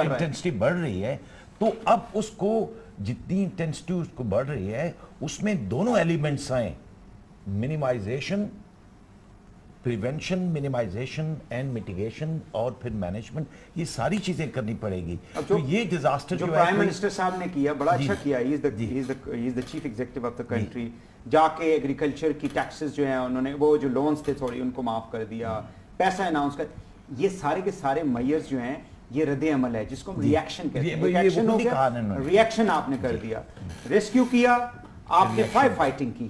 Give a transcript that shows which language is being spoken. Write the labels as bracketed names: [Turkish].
[Urdu] Intensity بڑھ رہی ہے، تو اب اس کو جتنی انٹینسٹی اس کو بڑھ رہی ہے اس میں دونوں ایلیمنٹس آئیں، minimisation, prevention, minimisation and mitigation, اور پھر مینجمنٹ، یہ ساری چیزیں کرنی پڑے گی. تو یہ ڈیزاسٹر جو پرائم منسٹر صاحب نے کیا بڑا اچھا کیا. [English] He is the chief executive of the country. [Urdu] جا کے ایگریکلچر کی ٹیکسز جو ہیں انہوں نے وہ جو لونز تھے تھوڑی ان کو معاف کر دیا، پیسہ اناؤنس کر. یہ سارے کے سارے میئرز جو ہیں یہ رد عمل ہے جس کو ہم ریئیکشن کہتے ہیں. ریئیکشن ہو گیا، ریئیکشن آپ نے کر دیا، ریسکیو کیا، آپ نے فائٹنگ کی.